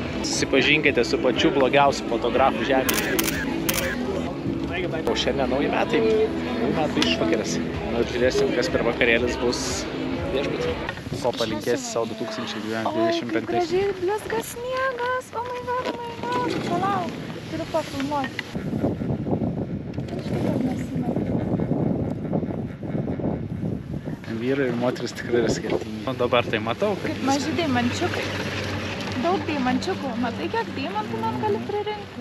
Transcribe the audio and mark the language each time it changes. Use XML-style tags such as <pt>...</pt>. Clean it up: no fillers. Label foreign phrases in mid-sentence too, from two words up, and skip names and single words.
<lt>Susipažinkite su pačiu blogiausiu fotografu žemėje. O šiandien nauji metai išvakarės. Na, žiūrėsim, kas per vakarėlis bus viešbutį. Ko palinkėsi savo 2025? Gražiai blizga sniegas,</lt> <en>oh my god,</en> <lt>palauk, turiu pafilmuoti. Vyrai ir moteris tikrai yra skirtingi. O dabar tai matau, kad kaip maži deimančiukai. Daug deimančiukų. Matai, kiek deimantų man gali pririnkti?</lt>